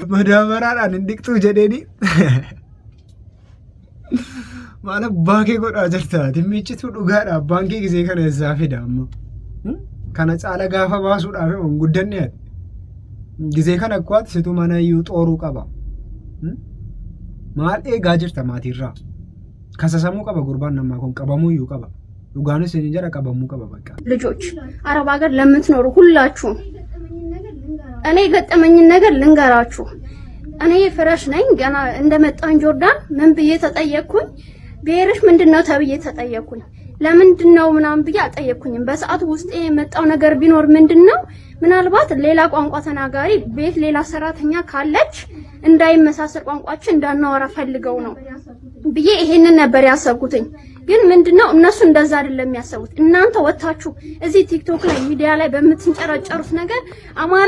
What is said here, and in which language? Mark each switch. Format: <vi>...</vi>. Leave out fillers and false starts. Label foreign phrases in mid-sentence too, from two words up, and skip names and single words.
<om>Madaabaraadhaan hin dhiqxuu jedheeni. Maala baakee godhaa jirta timmichitu dhugaadha abbaan kee gisee kana isaa fida amma. Kana caala gaafa baasuudhaaf guddanne gisee kana akkuwaatti situ mana iyyuu xooruu qaba. Maal eegaa jirta maatiirraa? Kasasamuu qaba gurbaan namaa kun qabamuu iyyuu qaba. Dhugaanis inni jara qabamuu qaba በቃ።</om> <am>ልጆች አረብ ሀገር ለምትኖሩ ሁላችሁ እኔ የገጠመኝን ነገር ልንገራችሁ። እኔ ፍረሽ ነኝ ገና እንደመጣን ጆርዳን ምን ብዬ ተጠየቅኩኝ? ብሔርሽ ምንድነው ተብዬ ተጠየቅኩኝ። ለምንድነው ምናምን ብዬ አልጠየቅኩኝም። በሰዓቱ ውስጥ የመጣው ነገር ቢኖር ምንድነው ምናልባት ሌላ ቋንቋ ተናጋሪ ቤት ሌላ ሰራተኛ ካለች እንዳይመሳሰል ቋንቋችን እንዳናወራ ፈልገው ነው ብዬ ይሄንን ነበር ያሰብኩትኝ። ግን ምንድነው እነሱ እንደዛ አይደለም ያሰቡት። እናንተ ወጣችሁ እዚህ ቲክቶክ ላይ ሚዲያ ላይ በምትንጨረጨሩት ነገር አማራ</am>